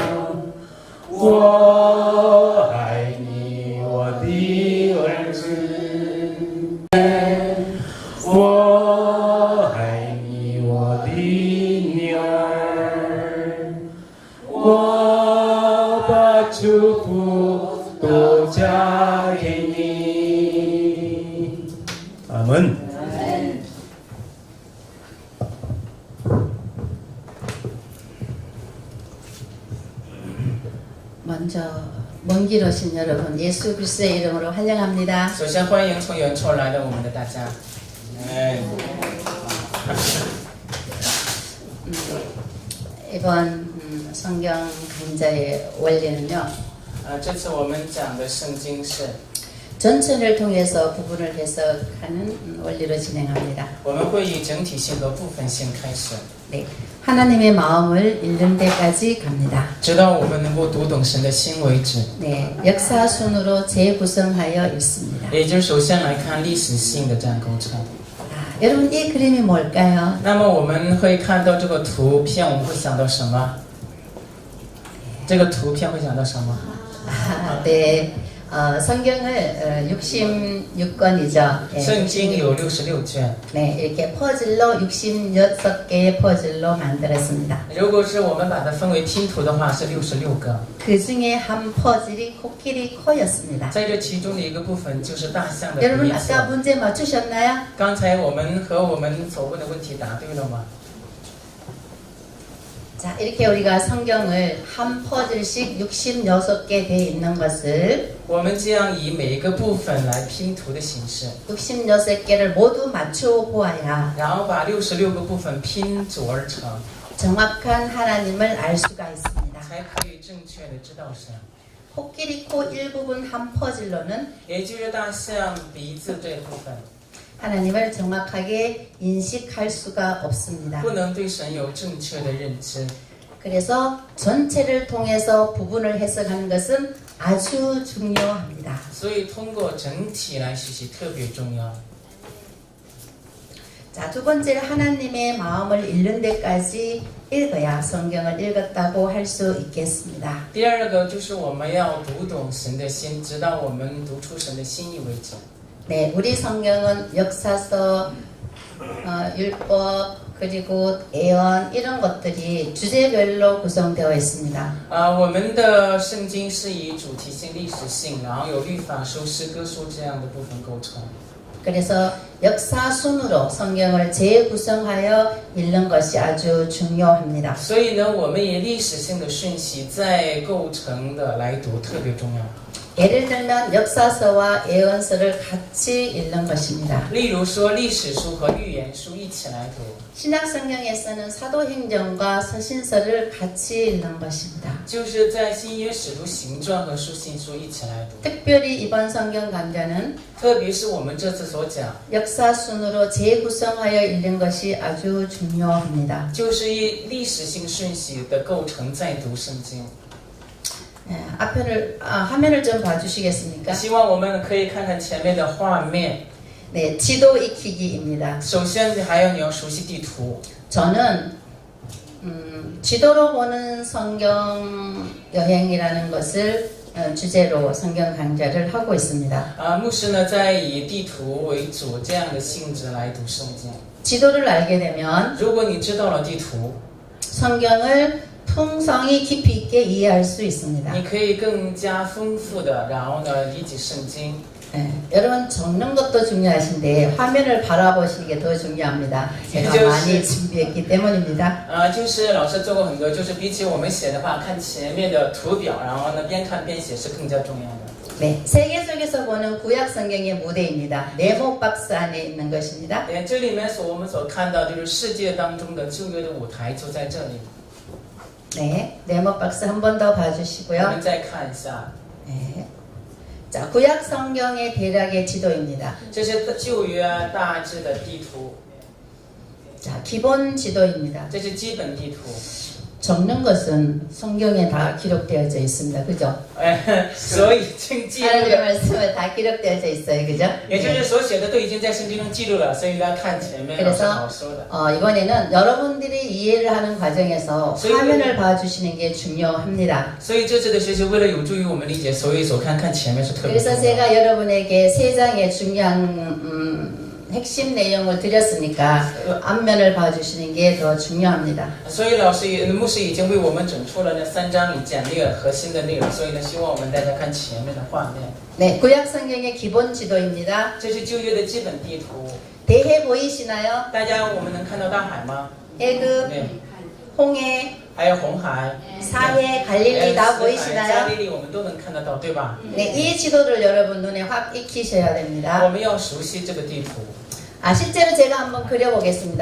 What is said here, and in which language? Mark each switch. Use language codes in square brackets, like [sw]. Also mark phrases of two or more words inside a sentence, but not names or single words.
[zh] 我爱你我的儿子我爱你我的女儿我把祝福都嫁给你阿门 [ko] 먼저 먼 길 오신 여러분 예수 그리스도의 이름으로 환영합니다. [zh] 首先欢迎从远处来的我们的大家。 [ko] 이번 성경 강좌의 원리는요. [zh] 这次我们讲的圣经是 [ko] 전체를 통해서 부분을 해석하는 원리로 진행합니다. [zh] 我们会以整体性和部分性开始， [ko] 네, 하나님의 마음을 읽는 데까지 갑니다. [zh] 直到我们能够读懂神的心为止。 [ko] 네, 역사 순으로 재구성하여 읽습니다. [zh] 也就是首先来看历史性的这样构成。 [ko] 여러분 이 그림이 뭘까요? [zh] 那么我们会看到这个图片，我们会想到什么？这个图片会想到什么？ [ko] 네, 성경을 66권이죠. [zh] 圣经有66卷。 [ko] 네, 이렇게 퍼즐로 66개의 퍼즐로 만들었습니다. [zh] 如果是我们把它分为拼图的话，是66个。 [ko] 그 중에 한 퍼즐이 코끼리 코였습니다. [zh] 在这其中的一个部分就是大象的 [ko] 여러분 [zh] 颜色。 [ko] 아까 문제 맞추셨나요? [zh] 刚才我们和我们所问的问题答对了吗？ [ko] 자, 이렇게 우리가 성경을 한 퍼즐씩 66개 돼 있는 것을 [zh] 我们这样以每一个部分来拼图的形式， [ko] 66개를 모두 맞추어 보아야 [zh] 然后把66个部分拼组而成， [ko] 정확한 하나님을 알 수가 있습니다. [zh] 才可以正确的知道神。 [ko] 코끼리 코 일부분 한 퍼즐로는 [zh] 也就是大象鼻子这部分， [ko] 하나님을 정확하게 인식할 수가 없습니다. [zh] 不能对神有正确的认知。 [ko] 그래서 전체를 통해서 부분을 해석하는 것은 아주 중요합니다. [zh] 所以通过整体来学习特别重要。 [ko] 자, 두 번째는 하나님의 마음을 읽는 데까지 읽어야 성경을 읽었다고 할 수 있겠습니다. [zh] 第二个就是我们要读懂神的心，直到我们读出神的心意为止。 [ko] 네, 우리 성경은 역사서, 율법, 그리고 예언 이런 것들이 주제별로 구성되어 있습니다. [zh] 我们的圣经是以主题性、历史性，然后有律法书、诗歌书这样的部分构成。 [ko] 그래서 역사 순으로 성경을 재구성하여 읽는 것이 아주 중요합니다. [zh] 所以呢，我们以历史性的顺序再构成的来读特别重要。 [ko] 예를 들면 역사서와 예언서를 같이 읽는 것입니다. [zh] 例如说，历史书和预言书一起来读， [ko] 신약 성경에서는 사도행전과 서신서를 같이 읽는 것입니다. [zh] 就是在新约使徒行传和书信书一起来读。 [ko] 특별히 이번 성경 강좌는 [zh] 特别是我们这次所讲， [ko] 역사 순으로 재구성하여 읽는 것이 아주 중요합니다. [zh] 就是以历史性顺序的构成再读圣经。 [ko] 화면을 좀 봐주시겠습니까? [zh] 希望我们可以看看前面的画面。 [ko] 네, 지도 익히기입니다. [zh] 首先，还有你要熟悉地图。 [ko] 저는 지도로 보는 성경 여행이라는 것을 주제로 성경 강좌를 하고 있습니다. [zh] 牧师呢，在以地图为主这样的性质来读圣经。 [ko] 지도를 알게 되면 [zh] 如果你知道了地图， [ko] 성경을 풍성히 깊이 있게 이해할 수 있습니다. [zh] 你可以更加丰富的，然后呢理解圣经。 [ko] 여러분 적는 것도 중요하신데 화면을 바라보시는 게 더 중요합니다. 제가 많이 준비했기 때문입니다. [zh] 就是老师做过很多，就是比起我们写的话，看前面的图表，然后呢边看边写是更加重要的。 [ko] 네, 세계 속에서 보는 구약 성경의 무대입니다. 네모 박스 안에 있는 것입니다. [zh] 对，这里面我们所看到就是世界当中的旧约的舞台就在这里。 [ko] 네, 네모 박스 한 번 더 [zh] 我 [ko] 봐주시고요. [zh] 们再看一下， [ko] 네. 자, 구약 성경의 대략의 지도입니다. [zh] 这是旧约大致的地图， [ko] 자, 기본 지도입니다. [zh] 这是基本地图。 [ko] 적는 것은 성경에 다 기록되어져 있습니다. 그죠? [zh] 所以经记录 [ko] 하나님의 [zh] 的， [ko] 말씀은 다 기록되어져 있어요. 그죠? [zh] 也就是所写的都已经在圣经中记录了，所以要看前面老师好说的。 [ko] 이번에는 여러분들이 이해를 하는 과정에서 화면을 봐주시는 게 중요합니다. [zh] 所以这次的学习为了有助于我们理解，所以看看前面是特别重 [ko] 그래서 [zh] 要。 [ko] 제가 여러분에게 세 장의 중요한 핵심 내용을 드렸으니까 앞면을 봐주시는 게 더 중요합니다. [zh] 所以牧师已经为我们整出了那3章里简略核心的内容，所以呢，希望我们大家看前面的画面。 [ko] 네, 구약 성경의 기본 지도입니다. [zh] 这是旧约的基本地图， [ko] 대해 보이시나요? [zh] 大家我们能看到大海吗？ [ko] 애굽, [zh] 对， [ko] 홍해, [zh] 还有红海、 [ko] 사해, 갈릴리 다 [zh] 死海、加 [ko] 보이시나요? [zh] 利利，我们都能看得到，对吧？ [ko] 네, 이 지도를 여러분 눈에 확 익히셔야 [zh] 我 [ko] 됩니다. [zh] 们要熟悉这个地图。 [ko] 실제로 제가 한번 그려보겠습니다.